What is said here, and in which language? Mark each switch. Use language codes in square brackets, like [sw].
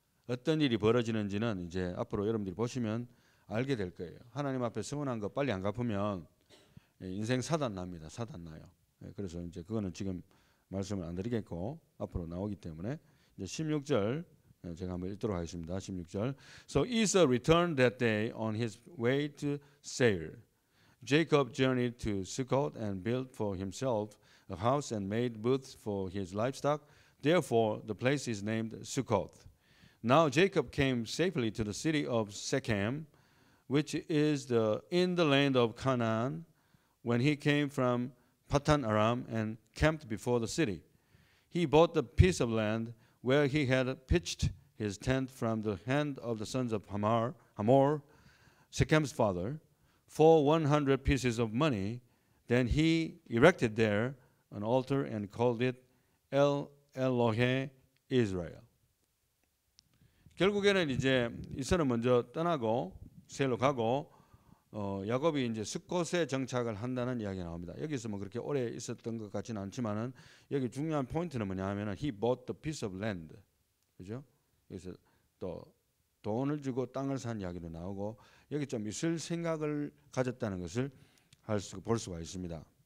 [ko] 어떤 일이 벌어지는지는 이제 앞으로 여러분들이 보시면 알게 될 거예요. 하나님 앞에 서운한 거 빨리 안 갚으면 인생 사단 납니다. 사단 나요. 그래서 이제 그거는 지금 말씀을 안 드리겠고 앞으로 나오기 때문에 이제 16절 제가 한번 읽도록 하겠습니다. 16절. [en] So Esau returned that day on his way to Seir. Jacob journeyed to Succoth and built for himself a house and made booths for his livestock. Therefore, the place is named Succoth. Now Jacob came safely to the city of Shechem, which is in the land of Canaan, when he came from Patan Aram and camped before the city. He bought the piece of land where he had pitched his tent from the hand of the sons of Hamor, Shechem's father, for 100 pieces of money. Then he erected there an altar and called it El Elohe Israel. [ko] 결국에는 이제 이스라엘은 먼저 떠나고 세일로 가고 야곱이 이제 숫곳에 정착을 한다는 이야기가 나옵니다. 여기서 뭐 그렇게 오래 있었던 것 같지는 않지만은 여기 중요한 포인트는 뭐냐면은 [en] he bought the piece of land, [ko] 그죠? 여기서 또 돈을 주고 땅을 산 이야기도 나오고 여기 좀 있을 생각을 가졌다는 것을 볼 수가 있습니다.